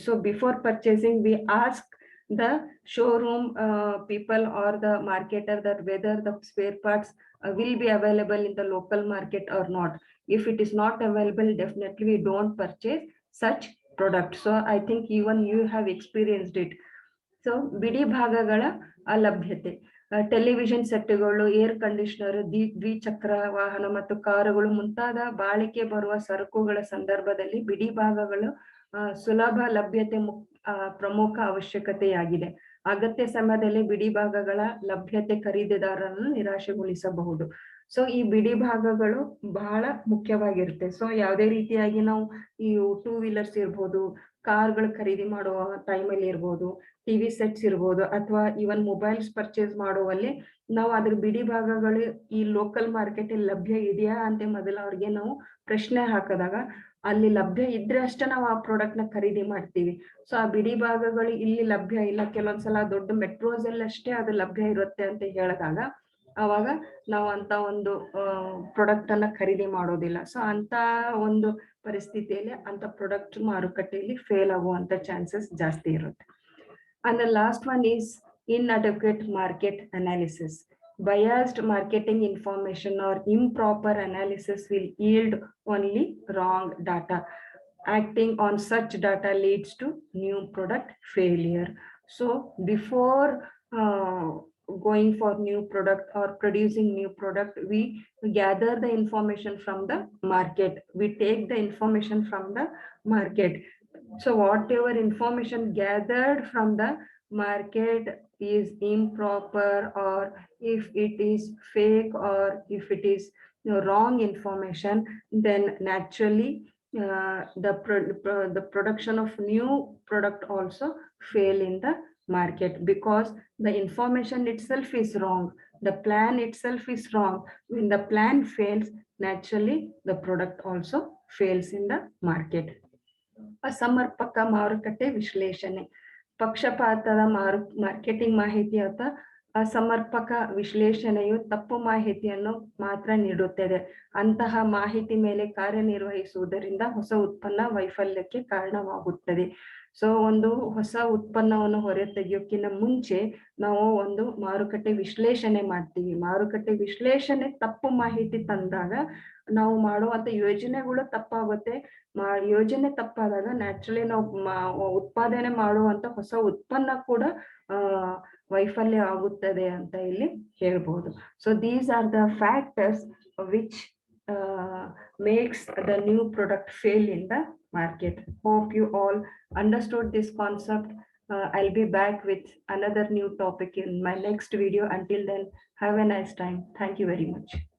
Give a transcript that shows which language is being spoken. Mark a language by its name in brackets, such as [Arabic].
[English] So before purchasing, we ask the showroom people or the marketer that whether the spare parts will be available in the local market or not. If it is not available, definitely we don't purchase such product. So I think even you have experienced it. [Kannada] So ಬಿಡಿ ಭಾಗಗಳ ಅಲಭ್ಯತೆ, television ಸೆಟ್ಗಳು, air conditioner, ದ್ವಿಚಕ್ರ ವಾಹನ ಮತ್ತು ಕಾರುಗಳು ಮುಂತಾದ ಬಾಳಿಕೆ ಬರುವ ಸರಕುಗಳ ಸಂದರ್ಭದಲ್ಲಿ ಬಿಡಿ ಭಾಗಗಳು ಸುಲಭ ಲಭ್ಯತೆ ಪ್ರಮುಖ ಅವಶ್ಯಕತೆಯಾಗಿದೆ. ಅಗತ್ಯ ಸಮಯದಲ್ಲಿ ಬಿಡಿ ಭಾಗಗಳ ಲಭ್ಯತೆ ಖರೀದಿದಾರರನ್ನು ನಿರಾಶೆಗೊಳಿಸಬಹುದು. ಸೊ ಈ ಬಿಡಿ ಭಾಗಗಳು ಬಹಳ ಮುಖ್ಯವಾಗಿರುತ್ತೆ. ಸೊ ಯಾವುದೇ ರೀತಿಯಾಗಿ ನಾವು ಈ ಟೂ ವೀಲರ್ಸ್ ಇರ್ಬೋದು, ಕಾರ್ಗಳು ಖರೀದಿ ಮಾಡುವ ಟೈಮಲ್ಲಿ ಇರ್ಬೋದು, ಟಿವಿ ಸೆಟ್ಸ್ ಇರ್ಬೋದು, ಅಥವಾ ಇವನ್ ಮೊಬೈಲ್ಸ್ ಪರ್ಚೇಸ್ ಮಾಡುವಲ್ಲಿ ನಾವು ಅದ್ರ ಬಿಡಿ ಭಾಗಗಳು ಈ ಲೋಕಲ್ ಮಾರ್ಕೆಟ್ ಅಲ್ಲಿ ಲಭ್ಯ ಇದೆಯಾ ಅಂತ ಮೊದಲು ಅವ್ರಿಗೆ ನಾವು ಪ್ರಶ್ನೆ ಹಾಕಿದಾಗ ಅಲ್ಲಿ ಲಭ್ಯ ಇದ್ರೆ ಅಷ್ಟೇ ನಾವು ಆ ಪ್ರಾಡಕ್ಟ್ ನ ಖರೀದಿ ಮಾಡ್ತೀವಿ. ಸೊ ಆ ಬಿಡಿ ಭಾಗಗಳು ಇಲ್ಲಿ ಲಭ್ಯ ಇಲ್ಲ, ಕೆಲವೊಂದ್ಸಲ ದೊಡ್ಡ ಮೆಟ್ರೋಸ್ ಅಲ್ಲಿ ಅಷ್ಟೇ ಅದು ಲಭ್ಯ ಇರುತ್ತೆ ಅಂತ ಹೇಳಿದಾಗ ಅವಾಗ ನಾವು ಅಂತ ಒಂದು ಪ್ರಾಡಕ್ಟ್ ಅನ್ನ ಖರೀದಿ ಮಾಡೋದಿಲ್ಲ. ಸೊ ಅಂತ ಒಂದು ಪರಿಸ್ಥಿತಿಯಲ್ಲಿ ಅಂತ ಪ್ರಾಡಕ್ಟ್ ಮಾರುಕಟ್ಟೆಯಲ್ಲಿ ಫೇಲ್ ಆಗುವಂತ ಚಾನ್ಸಸ್ ಜಾಸ್ತಿ ಇರುತ್ತೆ. [English] And the last one is inadequate market analysis. Biased marketing information or improper analysis will yield only wrong data. Acting on such data leads to new product failure. So before going for new product or producing new product, we gather the information from the market. We take the information from the market. So whatever information gathered from the market is improper, or if it is fake, or if it is wrong information, then naturally the production of new product also fail in the market, because the information itself is wrong, the plan itself is wrong. When the plan fails, naturally the product also fails in the market. [Kannada] ಅಸಮರ್ಪಕ ಮಾರುಕಟ್ಟೆ ವಿಶ್ಲೇಷಣೆ. ಪಕ್ಷಪಾತದ marketing ಮಾಹಿತಿ ಅಥವಾ ಅಸಮರ್ಪಕ ವಿಶ್ಲೇಷಣೆಯು ತಪ್ಪು ಮಾಹಿತಿಯನ್ನು ಮಾತ್ರ ನೀಡುತ್ತದೆ. ಅಂತಹ ಮಾಹಿತಿ ಮೇಲೆ ಕಾರ್ಯನಿರ್ವಹಿಸುವುದರಿಂದ ಹೊಸ ಉತ್ಪನ್ನ ವೈಫಲ್ಯಕ್ಕೆ ಕಾರಣವಾಗುತ್ತದೆ. ಸೊ ಒಂದು ಹೊಸ ಉತ್ಪನ್ನವನ್ನು ಹೊರ ತೆಗೆಯೋಕ್ಕಿಂತ ಮುಂಚೆ ನಾವು ಒಂದು ಮಾರುಕಟ್ಟೆ ವಿಶ್ಲೇಷಣೆ ಮಾಡ್ತೀವಿ. ಮಾರುಕಟ್ಟೆ ವಿಶ್ಲೇಷಣೆ ತಪ್ಪು ಮಾಹಿತಿ ತಂದಾಗ ನಾವು ಮಾಡುವಂತ ಯೋಜನೆಗಳು ತಪ್ಪಾಗುತ್ತೆ. ಯೋಜನೆ ತಪ್ಪಾದಾಗ ನ್ಯಾಚುರಲಿ ನಾವು ಉತ್ಪಾದನೆ ಮಾಡುವಂತ ಹೊಸ ಉತ್ಪನ್ನ ಕೂಡ ವೈಫಲ್ಯ ಆಗುತ್ತದೆ ಅಂತ ಇಲ್ಲಿ ಹೇಳ್ಬೋದು. [English] So these are the factors which makes the new product fail in the market. Hope you all understood this concept. I'll be back with another new topic in my next video. Until then, have a nice time. Thank you very much.